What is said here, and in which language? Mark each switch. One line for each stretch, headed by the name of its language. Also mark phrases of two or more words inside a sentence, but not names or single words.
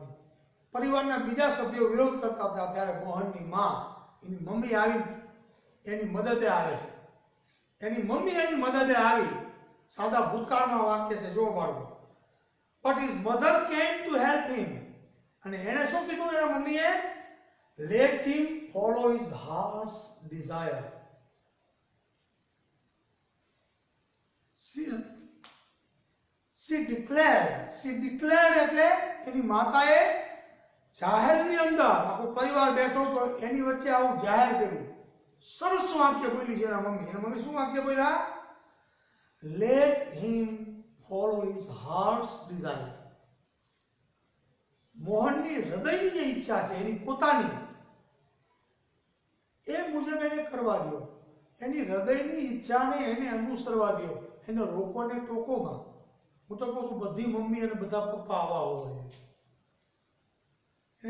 Gujarati: પરિવારના બીજા સભ્યો વિરોધ કરતા હતા ત્યારે મોહનની માં, એની મમ્મી આવી એની મદદે આવે છે. એની મમ્મી એની મદદે આવી. સાદા ભૂતકાળમાં વાક્ય છે, જો બાળકો.
English: But his mother came to help him.
Gujarati: અને એણે શું કીધું એના મમ્મીએ?
English: Let him follow his heart's desire. She declared
Gujarati: એટલે એની માતાએ જાહેરની અંદર, આખો પરિવાર બેઠો તો એની વચ્ચે આવું જાહેર કર્યું. સરસ વાક્ય બોલી છે એના મમ્મી. એના મમ્મી શું વાક્ય બોલ્યા?
English: Let him follow his heart's desire.
Gujarati: મોહનની હૃદયની જે ઈચ્છા છે એની પોતાની, એ મુજબ એને કરવા દો. એની હૃદયની ઈચ્છાને એને અનુસરવા દો. એને રોકો ને ટોકોમાં. હું તો કહું છું બધી મમ્મી અને બધા પપ્પા આવા હોવા જોઈએ.